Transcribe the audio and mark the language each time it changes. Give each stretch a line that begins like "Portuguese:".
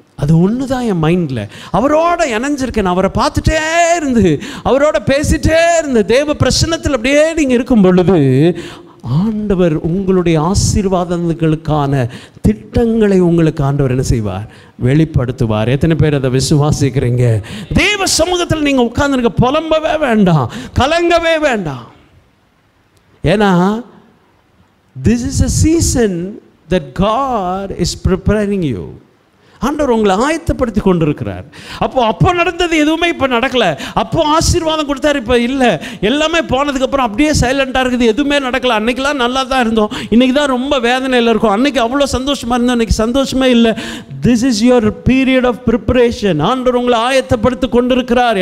Tamil: அது ஒன்று தான் என் மைண்டில். அவரோட இணைஞ்சிருக்கேன். அவரை பார்த்துட்டே இருந்து, அவரோட பேசிகிட்டே இருந்து, தேவ பிரசன்னத்தில் அப்படியே நீங்கள் இருக்கும் பொழுது ஆண்டவர் உங்களுடைய ஆசீர்வாதங்களுக்கான திட்டங்களை உங்களுக்கு ஆண்டவர் என்ன செய்வார், வெளிப்படுத்துவார். எத்தனை பேர் அதை விசுவாசிக்கிறீங்க? தேவ சமூகத்தில் நீங்கள் உட்கார்ந்துருக்க புலம்பவே வேண்டாம், கலங்கவே வேண்டாம். ஏன்னா
English: this is a season that God is preparing you.
Tamil: ஆண்டவர் உங்களை ஆயத்தப்படுத்தி கொண்டிருக்கிறார். அப்போ நடந்தது எதுவுமே இப்போ நடக்கலை. அப்போ ஆசீர்வாதம் கொடுத்தாரு, இப்போ இல்லை. எல்லாமே போனதுக்கப்புறம் அப்படியே சைலண்டாக இருக்குது, எதுவுமே நடக்கலை. அன்றைக்கெலாம் நல்லா தான் இருந்தோம், இன்றைக்கி தான் ரொம்ப வேதனையில் இருக்கும். அன்றைக்கி அவ்வளோ சந்தோஷமாக இருந்தோம், இன்றைக்கி சந்தோஷமே இல்லை.
English: This is your period of preparation.
Tamil: ஆண்டவர் உங்களை ஆயத்தப்படுத்தி கொண்டிருக்கிறார்.